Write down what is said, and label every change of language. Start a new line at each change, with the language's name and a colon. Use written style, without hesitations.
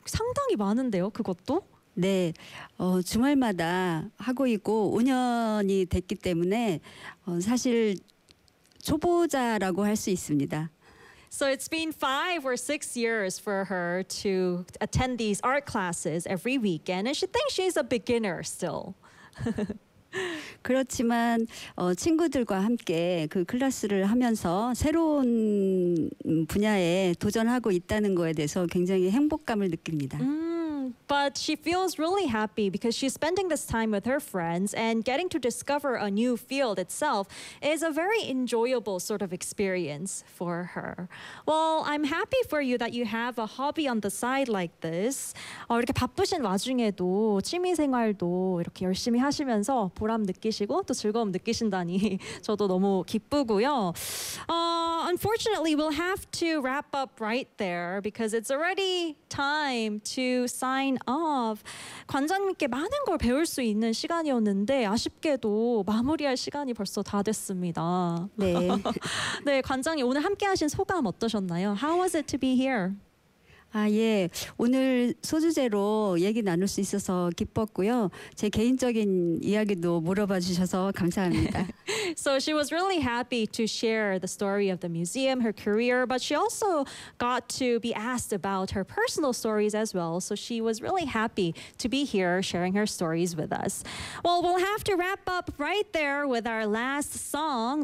Korean: 상당히 많은데요, 그것도? 네, 주말마다 하고 있고 5년이 됐기 때문에 사실 초보자라고 할 수 있습니다.
English: So it's been 5 or 6 years for her to attend these art classes every weekend, and she thinks she's a beginner still.
Korean: 그렇지만 친구들과 함께 그 클래스를 하면서 새로운 분야에 도전하고 있다는 거에 대해서 굉장히 행복감을 느낍니다.
English: But she feels really happy because she's spending this time with her friends and getting to discover a new field itself is a very enjoyable sort of experience for her. Well, I'm happy for you that you have a hobby on the side like this.
Korean: 이렇게 바쁘신 와중에도 취미생활도 이렇게 열심히 하시면서 보람 느끼시고 또 즐거움 느끼신다니 저도 너무 기쁘고요.
English: Unfortunately, we'll have to wrap up right there because it's already time to sign off.
Korean: 관장님께 많은 걸 배울 수 있는 시간이었는데 아쉽게도 마무리할 시간이 벌써 다 됐습니다. 네. 네, 관장님 오늘 함께 하신 소감 어떠셨나요?
English: How was it to be here?
Korean: 아, 예. 오늘 소주제로 얘기 나눌 수 있어서 기뻤고요. 제 개인적인 이야기도 물어봐 주셔서 감사합니다.
English: So she was really happy to share the story of the museum, her career, but she also got to be asked about her personal stories as well. So she was really happy to be here sharing her stories with us. Well, we'll have to wrap up right there with our last song.